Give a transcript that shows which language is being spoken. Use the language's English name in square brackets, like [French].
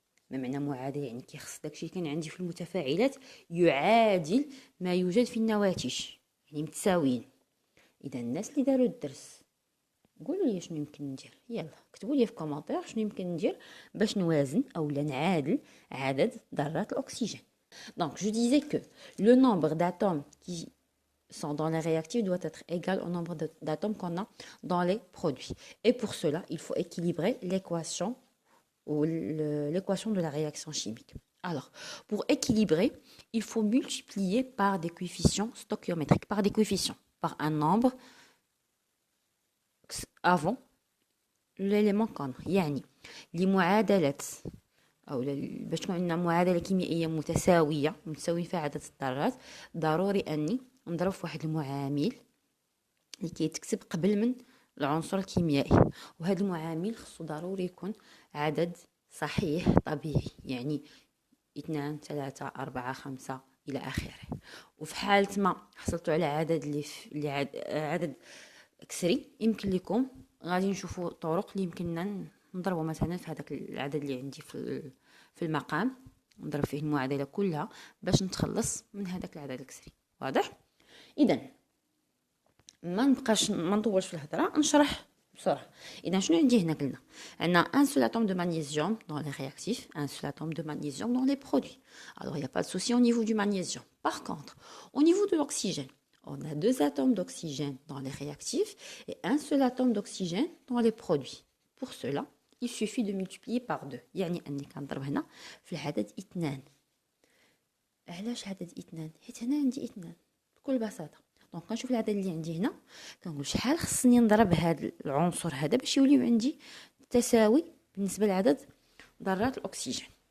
[Arabic] ما معنى معادله؟ يعني كيخص داكشي اللي كان عندي في المتفاعلات يعادل ما يوجد في النواتج، يعني متساويين. اذا الناس اللي داروا الدرس قولوا لي شنو يمكن ندير، يلا كتبوا لي في كومونتير شنو يمكن ندير باش نوازن اولا نعادل عدد ذرات الاكسجين. [French] Donc je disais que le nombre d'atomes qui sont dans les réactifs doit être égal au nombre d'atomes qu'on a dans les produits. Et pour cela, il faut équilibrer l'équation ou l'équation de la réaction chimique. Alors, pour équilibrer, il faut multiplier par des coefficients stoichiométriques, par des coefficients, par un nombre avant l'élément qu'on a. [Arabic] يعني لمعادلة أو باش تكون عندنا معادلة كيميائية متساوية متساوي فيها عدد الذرات، ضروري أني نضرب في واحد المعامل اللي كيتكتب قبل من العنصر الكيميائي، وهذا المعامل خصو ضروري يكون عدد صحيح طبيعي، يعني 2 3 4 5 إلى آخره. وفي حالة ما حصلتوا على عدد عدد كسري، يمكن لكم غادي نشوفوا طرق اللي يمكننا نضربوا مثلا في هذاك العدد اللي عندي في المقام، نضرب فيه المعادله كلها باش نتخلص من هذاك العدد الكسري. واضح؟ اذا ما نطولش في الهضره، نشرح بسرعه. اذا شنو عندي هنا؟ قلنا عندنا [French] ان سول اتوم دو مغنيسيوم dans les réactifs, un seul atome de magnésium dans les produits. Alors il n'y a pas de souci au niveau du magnésium. Par contre, au niveau de l'oxygène, on a 2 atomes d'oxygène dans les réactifs et un seul atome d'oxygène dans les produits. Pour cela, il suffit de multiplier par 2. [Arabic] يعني أني كنضرب هنا في العدد 2. علاش عدد 2؟ حيت هنا عندي 2 بكل بساطة. دونك كنشوف العدد اللي عندي هنا كنقول شحال خصني نضرب هذا العنصر هذا باش يوليو عندي تساوي بالنسبة لعدد ذرات الأكسجين.